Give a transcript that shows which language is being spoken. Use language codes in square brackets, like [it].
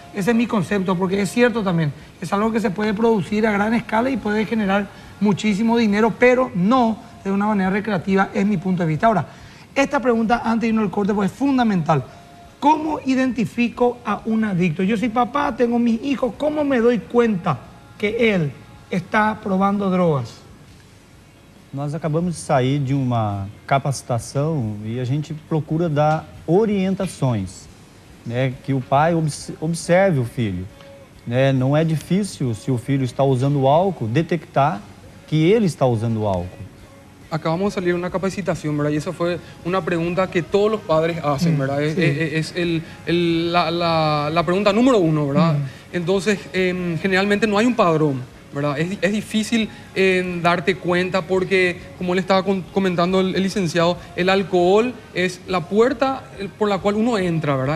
[es] Ese es mi concepto, porque es cierto también, es algo que se puede producir a gran escala y puede generar muchísimo dinero, pero no de una manera recreativa, es mi punto de vista. Ahora, esta pregunta antes de irnos al corte pues, es fundamental. ¿Cómo identifico a un adicto? Yo soy papá, tengo mis hijos, ¿cómo me doy cuenta que él está probando drogas? [pt] Nós acabamos de sair de uma capacitação e a gente procura dar orientações, né, que o pai observe o filho. Né? Não é difícil, se o filho está usando álcool, detectar que ele está usando álcool. [es] Acabamos de salir de una capacitación, ¿verdad? Y esa fue una pregunta que todos los padres hacen, ¿verdad? Es la pregunta número uno, ¿verdad? Entonces, generalmente no hay un padrón, ¿verdad? Es difícil darte cuenta porque, como le estaba comentando el licenciado, el alcohol es la puerta por la cual uno entra, ¿verdad?